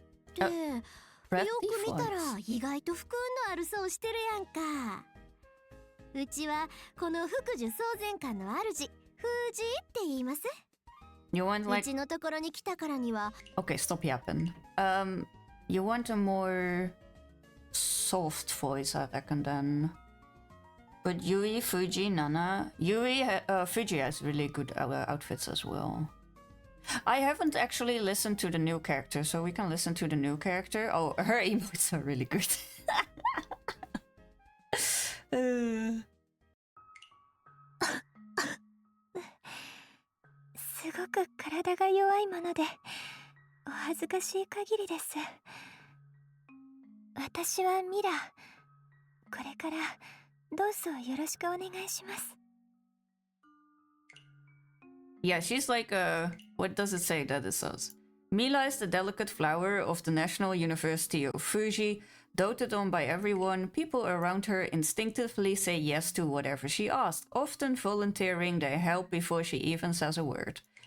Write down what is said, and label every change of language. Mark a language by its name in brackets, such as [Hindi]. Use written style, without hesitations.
[Japanese] って、よく見たら意外と含んのあるそうしてるやんか。うちはこの福寿総前館の主、藤井って言います。 [English] You want like... [Japanese] うちのところに来たからには。 [English] Okay, stop yapping. You want a more soft voice, I reckon then. But Yui, Fuji, Nana... Fuji has really good outfits as well. I haven't actually listened to the new character, so we can listen to the new character. Oh, her emotes are really good. [Japanese] すごく体が弱いもので、お恥ずかしい限りです。私はミラ。これからどうぞよろしくお願いします。 [English] Yeah, she's like a... What does it say that it says? Mila is the delicate flower of the National University of Fuji, doted on by everyone. People around her instinctively say yes to whatever she asks, often volunteering their help before she even says a word.